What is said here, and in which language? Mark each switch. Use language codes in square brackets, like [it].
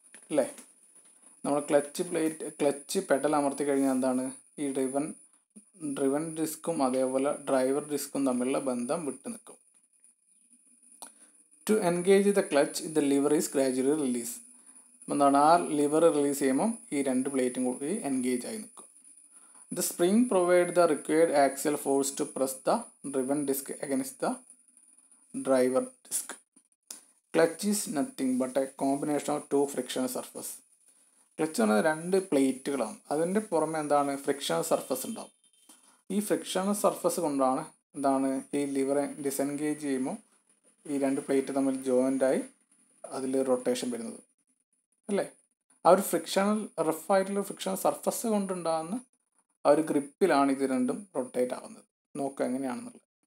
[ml] അല്ലേ, നമ്മൾ clutch pedal അമർത്തി കഴിഞ്ഞാൽ എന്താണ് ഈ ഡ്രിവൺ ഡിസ്കും അതേപോലെ ഡ്രൈവർ ഡിസ്കും തമ്മിലുള്ള ബന്ധം വിട്ടു നിൽക്കും. [en] To engage the clutch the lever is gradually release. [ml] എന്താണ് ആ ലിവർ റിലീസ് ചെയ്യുമ്പം ഈ രണ്ട് പ്ലേറ്റും കൂടി എൻഗേജ് ആയി നിൽക്കും. [en] The spring provides the required axial force to press the driven disc against the driver disc. Clutch is nothing but a combination of two frictional surfaces. [ml] Clutch പറഞ്ഞാൽ രണ്ട് പ്ലേറ്റുകളാണ്, അതിൻ്റെ പുറമെ എന്താണ് ഫ്രിക്ഷണൽ സർഫസ് ഉണ്ടാവും. ഈ ഫ്രിക്ഷണൽ സർഫസ് കൊണ്ടാണ് എന്താണ് ഈ ലിവറെ ഡിസെൻഗേജ് ചെയ്യുമ്പോൾ ഈ രണ്ട് പ്ലേറ്റ് തമ്മിൽ ജോയിൻ്റായി അതിൽ റൊട്ടേഷൻ വരുന്നത്. അല്ലേ, ആ ഒരു ഫ്രിക്ഷണൽ റഫായിട്ടുള്ള ഫ്രിക്ഷണൽ സർഫസ് കൊണ്ടുണ്ടാകുന്ന ആ ഒരു ഗ്രിപ്പിലാണ് ഇത് രണ്ടും റൊട്ടേറ്റ് ആവുന്നത്. നോക്കുക എങ്ങനെയാണെന്നുള്ളത്.